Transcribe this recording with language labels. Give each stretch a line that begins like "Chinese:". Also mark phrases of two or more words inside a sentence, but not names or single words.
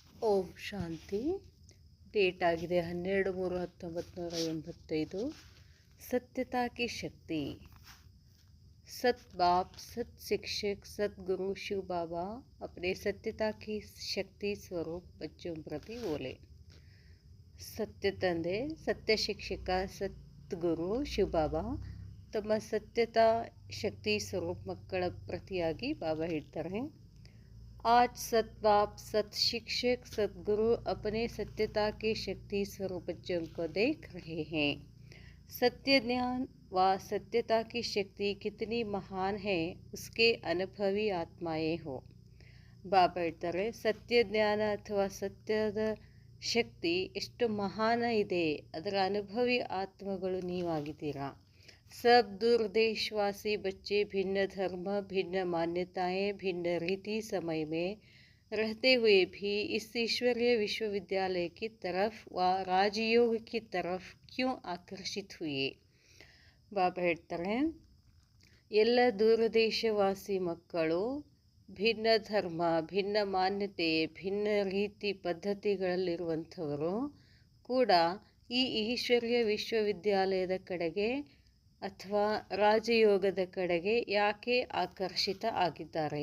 Kannada: ಓಂ ಶಾಂತಿ. ಡೇಟ್ ಆಗಿದೆ 12/3/1985.
Hindi: सत्यता की शक्ति. सत बाप, सत शिक्षक, सतगुरु शिव बाबा अपने सत्यता की शक्ति स्वरूप बच्चों प्रति बोले.
Kannada: ಸತ್ಯ ತಂದೆ, ಸತ್ಯ ಶಿಕ್ಷಕ, ಸದ್ಗುರು ಶಿವಬಾಬಾ ತಮ್ಮ ಸತ್ಯತಾ ಶಕ್ತಿ ಸ್ವರೂಪ ಮಕ್ಕಳ ಪ್ರತಿಯಾಗಿ ಬಾಬಾ ಹೇಳ್ತಾರೆ,
Hindi: आज सत बाप, सत शिक्षक, सतगुरु अपने सत्यता के शक्ति स्वरूप बच्चों को देख रहे हैं. सत्य ज्ञान व सत्यता की शक्ति कितनी महान है, उसके अनुभवी आत्माएं हो.
Kannada: ಬಾಬಾ ಹೇಳ್ತಾರೆ, ಸತ್ಯ ಜ್ಞಾನ ಅಥವಾ ಸತ್ಯದ ಶಕ್ತಿ ಎಷ್ಟು ಮಹಾನ ಇದೆ, ಅದರ ಅನುಭವಿ ಆತ್ಮಗಳು ನೀವಾಗಿದ್ದೀರಾ.
Hindi: सब दूर देशवासी बच्चे भिन्न धर्म, भिन्न मान्यताएं, भिन्न रीति समय में रहते हुए भी इस ईश्वरीय विश्वविद्यालय की तरफ व राजयोग की तरफ क्यों आकर्षित हुए.
Kannada: ಬಾಬಾ ಹೇಳ್ತಾರೆ, ಎಲ್ಲ ದೂರದೇಶವಾಸಿ ಮಕ್ಕಳು ಭಿನ್ನ ಧರ್ಮ, ಭಿನ್ನ ಮಾನ್ಯತೆ, ಭಿನ್ನ ರೀತಿ ಪದ್ಧತಿಗಳಲ್ಲಿರುವಂಥವರು ಕೂಡ ಈ ಈಶ್ವರೀಯ ವಿಶ್ವವಿದ್ಯಾಲಯದ ಕಡೆಗೆ ಅಥವಾ ರಾಜಯೋಗದ ಕಡೆಗೆ ಯಾಕೆ ಆಕರ್ಷಿತ ಆಗಿದ್ದಾರೆ.